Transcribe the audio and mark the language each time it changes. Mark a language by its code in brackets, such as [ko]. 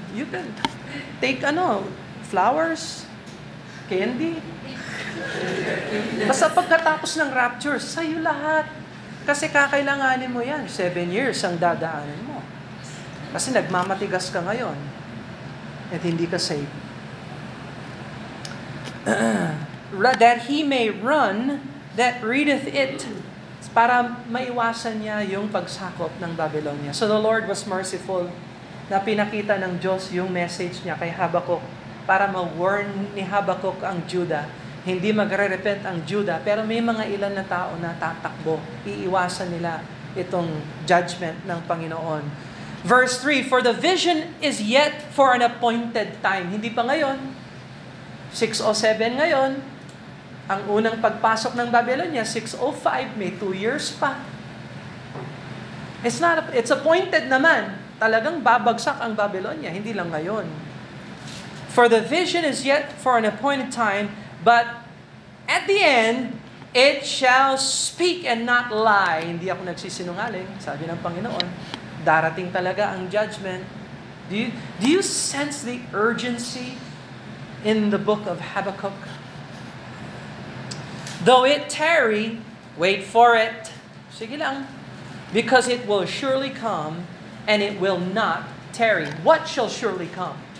[en] You can take flowers, candy. [tl] Basta pagkatapos ng rapture, sa'yo lahat. Kasi kakailanganin mo yan. 7 years ang dadaanin mo. Kasi nagmamatigas ka ngayon. At hindi ka saved. [en] That he may run that readeth it, [tl] para maiwasan niya yung pagsakop ng Babylonia. [en] So the Lord was merciful [tl] na pinakita ng Diyos yung message niya kay Habakuk para ma-warn ni Habakuk ang Juda. Hindi magre-repent ang Juda, pero may mga ilan na tao na tatakbo. Iiwasan nila itong judgment ng Panginoon. [en] Verse 3, for the vision is yet for an appointed time. [tl] Hindi pa ngayon. 607 ngayon. Ang unang pagpasok ng Babylonia, 605, may 2 years pa. [en] It's appointed [tl] naman. Talagang babagsak ang Babylonia, hindi lang ngayon. [en] For the vision is yet for an appointed time, but at the end, it shall speak and not lie. [tl] Hindi ako nagsisinungaling, sabi ng Panginoon. Darating talaga ang judgment. [en] Do you sense the urgency in the book of Habakkuk? Though it tarry, wait for it. [tl] Sige lang. [en] Because it will surely come, and it will not tarry. What shall surely come?